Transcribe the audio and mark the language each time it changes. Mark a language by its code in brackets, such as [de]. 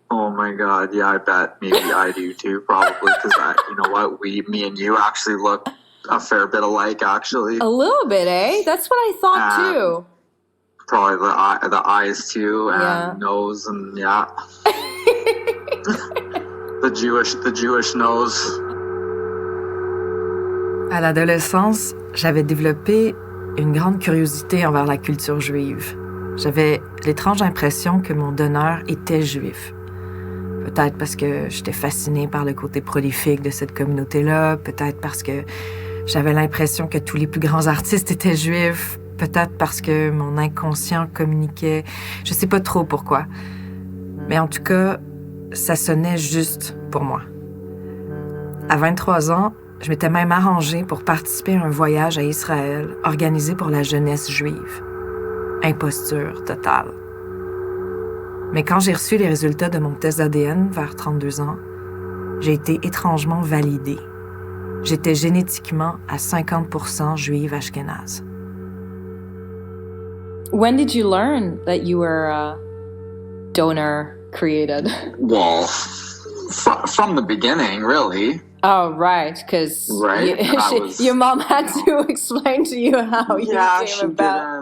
[en] Oh my God, yeah, I bet maybe I do too, probably, because you know what, me and you actually look a fair bit alike, actually. A little bit, eh? That's what I thought too. Probably the eyes too, and nose, and the Jewish nose. [fr] À l'adolescence, j'avais développé une grande curiosité envers la culture juive. J'avais l'étrange impression que mon donneur était juif. Peut-être parce que j'étais fascinée par le côté prolifique de cette communauté-là, peut-être parce que j'avais l'impression que tous les plus grands artistes étaient juifs, peut-être parce que mon inconscient communiquait, je sais pas trop pourquoi. Mais en tout cas, ça sonnait juste pour moi. À 23 ans, je m'étais même arrangée pour participer à un voyage à Israël organisé pour la jeunesse juive. Imposture totale. Mais quand j'ai reçu les résultats de mon test d'ADN vers 32 ans, j'ai été étrangement validée. J'étais génétiquement à 50% juive ashkénaze. [en] When did you learn that you were donor created? Well, from the beginning, really. Oh, right, because your mom had to explain to you how you came about.